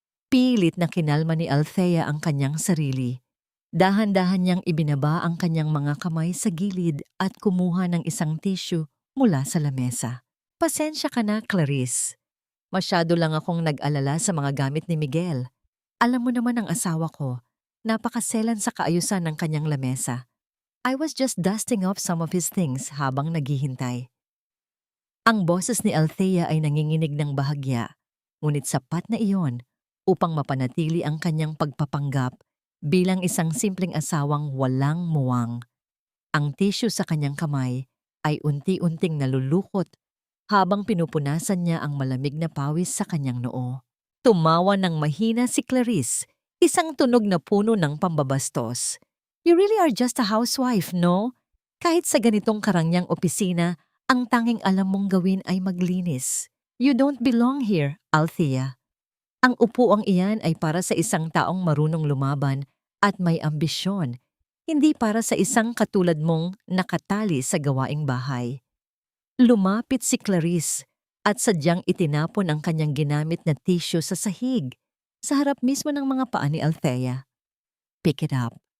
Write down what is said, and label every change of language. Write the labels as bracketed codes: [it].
[tl] Pilit na kinalma ni Althea ang kanyang sarili. Dahan-dahan niyang ibinaba ang kanyang mga kamay sa gilid at kumuha ng isang tissue mula sa lamesa. Pasensya ka na, Clarice. Masyado lang akong nag-alala sa mga gamit ni Miguel. Alam mo naman ang asawa ko, napakaselan sa kaayusan ng kanyang lamesa. [en] I was just dusting off some of his things [tl] habang naghihintay. Ang boses ni Althea ay nanginginig ng bahagya, ngunit sapat na iyon upang mapanatili ang kanyang pagpapanggap bilang isang simpleng asawang walang muwang. Ang tissue sa kanyang kamay ay unti-unting nalulukot habang pinupunasan niya ang malamig na pawis sa kanyang noo. Tumawa ng mahina si Clarice, isang tunog na puno ng pambabastos. [en] You really are just a housewife, no? [tl] Kahit sa ganitong karangyang opisina, ang tanging alam mong gawin ay maglinis. [en] You don't belong here, Althea. [tl] Ang upuang iyan ay para sa isang taong marunong lumaban at may ambisyon, hindi para sa isang katulad mong nakatali sa gawaing bahay. Lumapit si Clarice at sadyang itinapon ang kanyang ginamit na tissue sa sahig, sa harap mismo ng mga paa ni Althea. [en] Pick it up.